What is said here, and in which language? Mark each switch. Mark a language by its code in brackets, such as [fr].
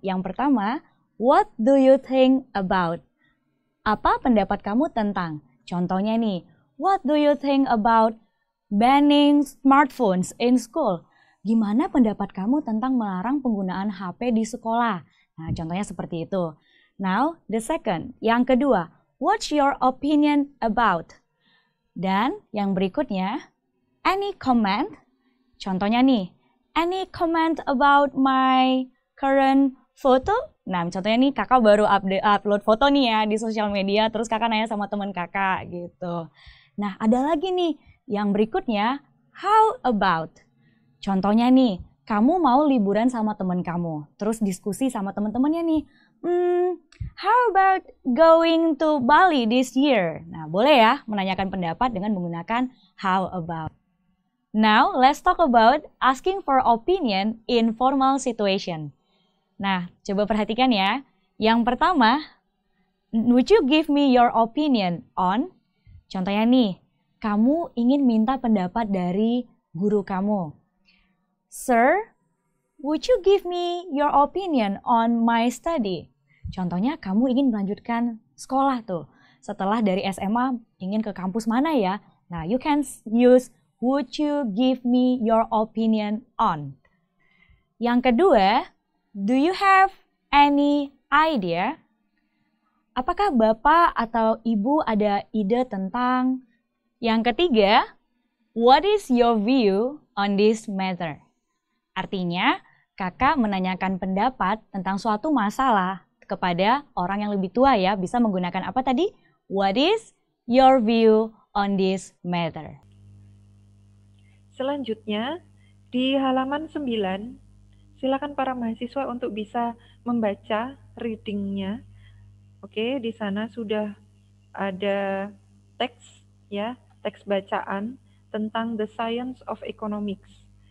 [id] Yang pertama, [en] what do you think about? [id] Apa pendapat kamu tentang? Contohnya nih, [en] what do you think about banning smartphones in school? [id] gimana pendapat kamu tentang melarang penggunaan HP di sekolah? Nah, contohnya seperti itu. [en] Now, the second, [id] yang kedua, [en] what's your opinion about? [id] Dan yang berikutnya, [en] any comment? [id] Contohnya nih, [en] any comment about my current photo? [id] Nah, contohnya nih kakak baru upload foto nih ya di sosial media, terus kakak nanya sama teman kakak gitu. Nah, ada lagi nih, yang berikutnya, [en] how about? [id] Contohnya nih, kamu mau liburan sama teman kamu, terus diskusi sama teman-temannya nih, [en] how about going to Bali this year? [id] Nah, boleh ya menanyakan pendapat dengan menggunakan how about. [en] Now, let's talk about asking for opinion in formal situation. [id] Nah, coba perhatikan ya. Yang pertama, [en] would you give me your opinion on? [id] Contohnya nih, kamu ingin minta pendapat dari guru kamu. [en] Sir, would you give me your opinion on my study? [id] Contohnya kamu ingin melanjutkan sekolah tuh. Setelah dari SMA ingin ke kampus mana ya? [en] Nah, you can use would you give me your opinion on? [id] Yang kedua, [en] do you have any idea? [id] Apakah Bapak atau Ibu ada ide tentang? Yang ketiga, [en] what is your view on this matter? [id] Artinya, kakak menanyakan pendapat tentang suatu masalah kepada orang yang lebih tua ya, bisa menggunakan apa tadi? [en] What is your view on this matter? [id] Selanjutnya, di halaman 9, silakan para mahasiswa untuk bisa membaca readingnya. Oke, di sana sudah ada teks ya, teks bacaan tentang the science of economics.